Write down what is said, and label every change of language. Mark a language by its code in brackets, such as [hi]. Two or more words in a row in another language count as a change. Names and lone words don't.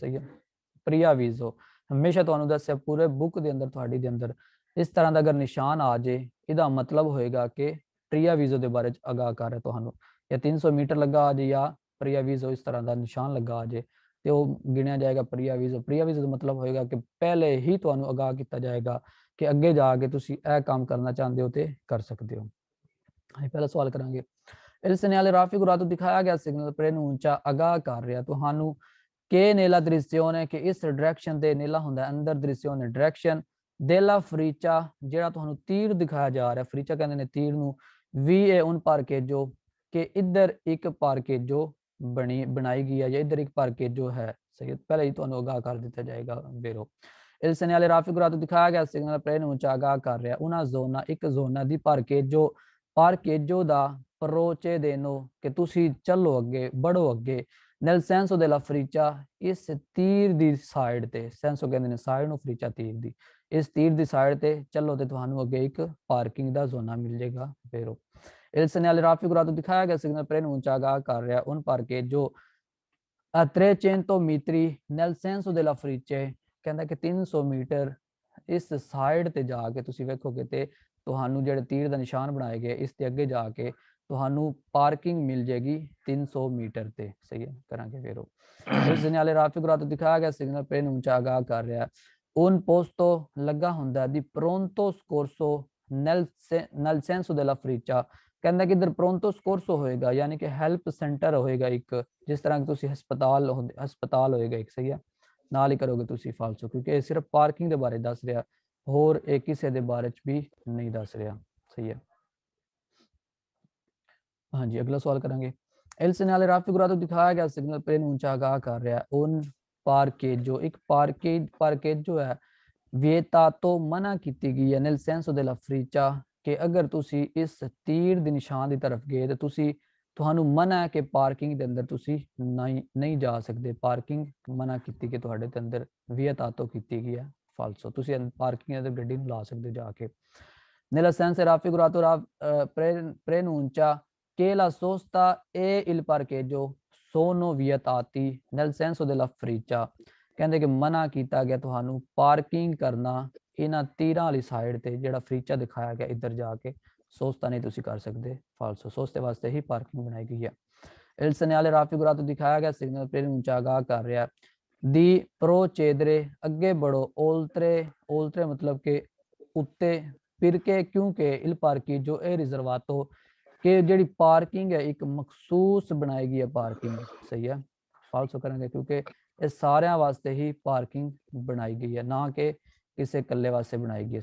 [pa] ਸਹੀ ਹੈ, ਪ੍ਰੀਆਵੀਜ਼ੋ ਹਮੇਸ਼ਾ ਤੁਹਾਨੂੰ ਦੱਸਿਆ ਪੂਰੇ ਬੁੱਕ ਦੇ ਅੰਦਰ ਤੁਹਾਡੀ ਦੇ ਅੰਦਰ ਇਸ ਤਰ੍ਹਾਂ ਦਾ ਅਗਰ ਨਿਸ਼ਾਨ ਆ ਜੇ ਇਹਦਾ ਮਤਲਬ ਹੋਏਗਾ ਕਿ ਪ੍ਰੀਆਵੀਜ਼ੋ ਦੇ ਬਾਰੇ ਚ ਆਗਾਹ ਕਰ ਰਿਹਾ ਤੁਹਾਨੂੰ। ਜਾਂ 300 ਮੀਟਰ ਲੱਗਾ ਆ ਜੇ ਜਾਂ ਪ੍ਰੀਆਵੀਜ਼ੋ ਇਸ ਤਰ੍ਹਾਂ ਦਾ ਨਿਸ਼ਾਨ ਲੱਗਾ ਆ ਜੇ ਤੇ ਉਹ ਗਿਣਿਆ ਜਾਏਗਾ ਪ੍ਰੀਆਵੀਜ਼ੋ। ਪ੍ਰੀਆਵੀਜ਼ੋ ਦਾ ਮਤਲਬ ਹੋਏਗਾ ਕਿ ਪਹਿਲੇ ਹੀ ਤੁਹਾਨੂੰ ਆਗਾਹ ਕੀਤਾ ਜਾਏਗਾ ਕਿ ਅੱਗੇ ਜਾ ਕੇ ਤੁਸੀਂ ਇਹ ਕੰਮ ਕਰਨਾ ਚਾਹੁੰਦੇ ਹੋ ਤੇ ਕਰ ਸਕਦੇ ਹੋ। ਅਸੀਂ ਪਹਿਲਾ ਸਵਾਲ ਕਰਾਂਗੇ। [it] Il segnale raffigurato [pa] ਦਿਖਾਇਆ ਗਿਆ ਸਿਗਨਲ ਪ੍ਰੇਨੂੰਚਾ ਆਗਾਹ ਕਰ ਰਿਹਾ ਤੁਹਾਨੂੰ [it] che nella direzione che [pa] ਇਸ ਡਾਇਰੈਕਸ਼ਨ ਦੇ ਨੀਲਾ ਹੁੰਦਾ ਅੰਦਰ direzione ਡਾਇਰੈਕਸ਼ਨ [it] della freccia [pa] ਜਿਹੜਾ ਤੁਹਾਨੂੰ ਤੀਰ ਦਿਖਾਇਆ ਜਾ ਰਿਹਾ, ਫਰੀਚਾ ਕਹਿੰਦੇ ਨੇ ਤੀਰ ਨੂੰ, ਵੀ [it] è un parcheggio [pa] ਕਿ ਇੱਧਰ ਇੱਕ ਪਾਰਕੇਜੋ ਬਣਾਈ ਗਈ ਹੈ ਜਾਂ ਇੱਧਰ ਇੱਕ ਪਾਰਕੇਜੋ ਹੈ। ਸਹੀ, ਪਹਿਲਾਂ ਹੀ ਤੁਹਾਨੂੰ ਆਗਾਹ ਕਰ ਦਿੱਤਾ ਜਾਏਗਾ ਬੇਰੋ। [it] Il segnale raffigurato [pa] ਦਿਖਾਇਆ ਗਿਆ ਸਿਗਨਲ ਪ੍ਰੇਨੂੰਚਾ ਆਗਾਹ ਕਰ ਰਿਹਾ ਉਹਨਾਂ ਜ਼ੋਨਾਂ ਇੱਕ ਜ਼ੋਨਾਂ ਦੀ ਪਾਰਕੇਜੋ ਦਾ procedendo ਕਿ ਤੁਸੀਂ ਚੱਲੋ ਅੱਗੇ, बढ़ो ਅੱਗੇ। [it] nel senso della freccia [pa] ਇਸ ਤੀਰ ਦੀ ਸਾਈਡ ਤੇ, ਸੈਂਸੋ ਕਹਿੰਦੇ ਨੇ ਸਾਈਡ ਨੂੰ, ਫਰੀਚਾ ਤੀਰ ਦੀ, ਇਸ ਤੀਰ ਦੀ ਸਾਈਡ ਤੇ ਚੱਲੋ ਤੇ ਤੁਹਾਨੂੰ ਅੱਗੇ ਇੱਕ ਪਾਰਕਿੰਗ ਦਾ ਜ਼ੋਨਾ ਮਿਲ ਜਾਏਗਾ ਬੇਰੋ। [it] Il segnale raffigurato [pa] ਦਿਖਾਇਆ ਗਿਆ ਸਿਗਨਲ ਪ੍ਰੇਨੂੰਚਾ ਆਗਾਹ ਕਰ ਰਿਹਾ [it] un parcheggio a 300 metri nel senso della freccia [pa] ਕਹਿੰਦਾ ਕਿ 300 ਮੀਟਰ ਇਸ ਸਾਈਡ ਤੇ ਜਾ ਕੇ ਤੁਸੀਂ ਵੇਖੋਗੇ ਤੇ ਤੁਹਾਨੂੰ ਜਿਹੜੇ ਤੀਰ ਦਾ ਨਿਸ਼ਾਨ ਬਣਾਏ ਗਏ ਇਸ ਤੇ ਅੱਗੇ ਜਾ ਕੇ ਤੁਹਾਨੂੰ ਪਾਰਕਿੰਗ ਮਿਲ ਜਾਏਗੀ 300 ਮੀਟਰ ਤੇ। ਸਹੀ ਹੈ, ਕਰਾਂਗੇ ਫੇਰ ਉਹ ਇਸ [it] segnale raffigurato [pa] ਦਿਖਾਇਆ ਗਿਆ ਸਿਗਨਲ ਪ੍ਰੇਨੂੰਚਾ ਆਗਾਹ ਕਰ ਰਿਹਾ [it] un posto [pa] ਲੱਗਾ ਹੁੰਦਾ ਦੀ [it] pronto soccorso nel senso della freccia [pa] ਕਹਿੰਦਾ ਕਿ ਇਧਰ [it] pronto soccorso [pa] ਹੋਏਗਾ ਯਾਨੀ ਕਿ ਹੈਲਪ ਸੈਂਟਰ ਹੋਏਗਾ ਇੱਕ, ਜਿਸ ਤਰ੍ਹਾਂ ਕਿ ਤੁਸੀਂ ਹਸਪਤਾਲ ਹੋਏਗਾ ਇੱਕ। ਸਹੀ ਹੈ, ਨਾਲ ਹੀ ਕਰੋਗੇ ਤੁਸੀਂ ਫਾਲਸੋ ਕਿਉਂਕਿ ਇਹ ਸਿਰਫ ਪਾਰਕਿੰਗ ਦੇ ਬਾਰੇ ਦੱਸ ਰਿਹਾ, ਹੋਰ ਇਹ ਕਿਸੇ ਦੇ ਬਾਰੇ ਚ ਵੀ ਨਹੀਂ ਦੱਸ ਰਿਹਾ। ਸਹੀ ਹੈ, ਹਾਂਜੀ ਅਗਲਾ ਸਵਾਲ ਕਰਾਂਗੇ। [it] Il segnale raffigurato [pa] ਦਿਖਾਇਆ ਗਿਆ ਸਿਗਨਲ ਪ੍ਰੇਨੂੰਚਾ ਆਗਾਹ ਕਰ ਰਿਹਾ [it] un parcheggio [pa] ਇੱਕ ਪਾਰਕੇਜੋ ਹੈ vietato ਮਨਾ ਕੀਤੀ ਗਈ ਹੈ [it] nel senso della freccia [pa] ਕਿ ਅਗਰ ਤੁਸੀਂ ਇਸ ਤੀਰ ਦੇ ਨਿਸ਼ਾਨ ਦੀ ਤਰਫ ਗਏ ਤੇ ਤੁਹਾਨੂੰ ਮਨਾ ਹੈ ਕਿ ਪਾਰਕਿੰਗ ਦੇ ਅੰਦਰ ਤੁਸੀਂ ਨਹੀਂ ਜਾ ਸਕਦੇ। ਪਾਰਕਿੰਗ ਮਨਾ ਕੀਤੀ ਕਿ ਤੁਹਾਡੇ ਦੇ ਅੰਦਰ vietato ਕੀਤੀ ਗਈ ਹੈ ਫਾਲਸੋ, ਤੁਸੀਂ ਪਾਰਕਿੰਗ ਦੇ ਗੱਡੀ ਨੂੰ ਲਾ ਸਕਦੇ ਜਾ ਕੇ। [it] nella senso raffigurato preannuncia che la sosta e il parcheggio sono vietati nel senso della freccia [pa] ਕਹਿੰਦੇ ਕਿ ਮਨਾ ਕੀਤਾ ਗਿਆ ਤੁਹਾਨੂੰ ਪਾਰਕਿੰਗ ਕਰਨਾ ਇਹਨਾਂ ਤੀਰਾਂ ਵਾਲੀ ਸਾਈਡ ਤੇ, ਜਿਹੜਾ ਫਰੀਚਾ ਦਿਖਾਇਆ ਗਿਆ ਇੱਧਰ ਜਾ ਕੇ ਸੋਸਤਾ ਨਹੀਂ ਤੁਸੀਂ ਕਰ ਸਕਦੇ ਫਾਲਸੋ, ਸੋਸਤੇ ਵਾਸਤੇ ਹੀ ਪਾਰਕਿੰਗ ਬਣਾਈ ਗਈ ਹੈ। [it] Il segnale raffigurato [pa] ਦਿਖਾਇਆ ਗਿਆ ਸਿਗਨਲ ਪ੍ਰੇਨੂੰਚਾ ਆਗਾਹ ਕਰ ਰਿਹਾ [it] di procedere [pa] ਅੱਗੇ बढ़ो oltre ਮਤਲਬ ਕਿ ਉੱਤੇ, perché ਕਿਉਂਕਿ [it] il parcheggio è riservato [pa] ਕਿ ਜਿਹੜੀ ਪਾਰਕਿੰਗ ਹੈ ਇੱਕ ਮਖਸੂਸ ਬਣਾਈ ਗਈ ਹੈ ਪਾਰਕਿੰਗ। ਸਹੀ ਹੈ, ਫਾਲਸੋ ਕਰਾਂਗੇ ਕਿਉਂਕਿ ਇਹ ਸਾਰਿਆਂ ਵਾਸਤੇ ਹੀ ਪਾਰਕਿੰਗ ਬਣਾਈ ਗਈ ਹੈ, ਨਾ ਕਿ ਕਿਸੇ ਇਕੱਲੇ ਵਾਸਤੇ ਬਣਾਈ ਗਈ ਹੈ।